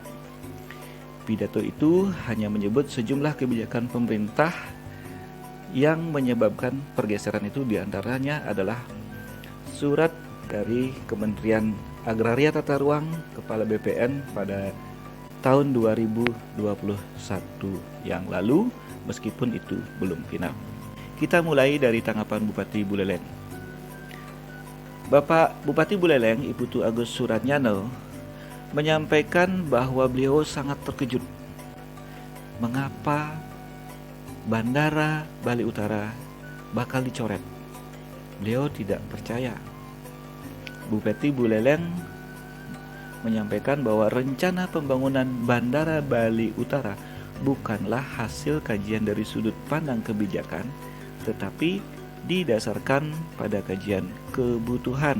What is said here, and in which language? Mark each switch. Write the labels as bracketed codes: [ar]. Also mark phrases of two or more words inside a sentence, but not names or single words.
[id] Pidato itu hanya menyebut sejumlah kebijakan pemerintah yang menyebabkan pergeseran itu, diantaranya adalah surat dari Kementerian Agraria Tata Ruang Kepala BPN pada tahun 2021 yang lalu, meskipun itu belum final. Kita mulai dari tanggapan Bupati Buleleng. Bapak Bupati Buleleng, Ibu Tu Agus Suratnyana, menyampaikan bahwa beliau sangat terkejut mengapa Bandara Bali Utara bakal dicoret. Beliau tidak percaya. Bupati Buleleng menyampaikan bahwa rencana pembangunan Bandara Bali Utara bukanlah hasil kajian dari sudut pandang kebijakan, tetapi didasarkan pada kajian kebutuhan.